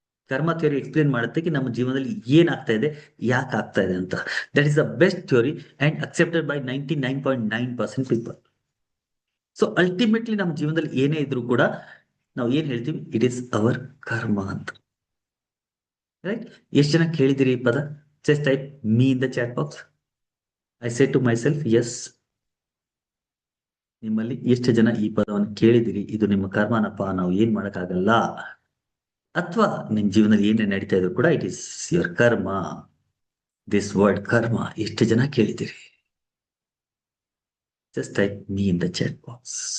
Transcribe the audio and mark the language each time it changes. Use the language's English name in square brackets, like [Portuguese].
[Kannada] ಕರ್ಮ theory explain ಮಾಡುತ್ತೆ ನಮ್ಮ ಜೀವನದಲ್ಲಿ ಏನಾಗ್ತಾ ಇದೆ, ಯಾಕೆ ಆಗ್ತಾ ಇದೆ ಅಂತ. [English] That is the best theory and accepted by 99.9% people. [Kannada] So ultimately ನಮ್ಮ ಜೀವನದಲ್ಲಿ ಏನೇ ಇದ್ರೂ ಕೂಡ ನಾವು ಏನ್ ಹೇಳ್ತೀವಿ, [English] it is our karma [Kannada] ಅಂತ, ರೈಟ್? ಎಷ್ಟು ಜನ ಕೇಳಿದಿರಿ ಈ ಪದ? [English] Just type me in the chat box. I say to myself, yes. [Kannada] ನಿಮ್ಮಲ್ಲಿ ಎಷ್ಟು ಜನ ಈ ಪದವನ್ನು ಕೇಳಿದಿರಿ, ಇದು ನಿಮ್ಮ ಕರ್ಮನಪ್ಪ, ನಾವು ಏನ್ ಮಾಡಕ್ಕಾಗಲ್ಲ, ಅಥವಾ ನಿಮ್ ಜೀವನದಲ್ಲಿ ಏನೇ ನಡೀತಾ ಇದ್ರು ಕೂಡ [English] it is your karma, this word karma, [Kannada] ಎಷ್ಟು ಜನ ಕೇಳಿದಿರಿ? [English] Just type me in the chat box.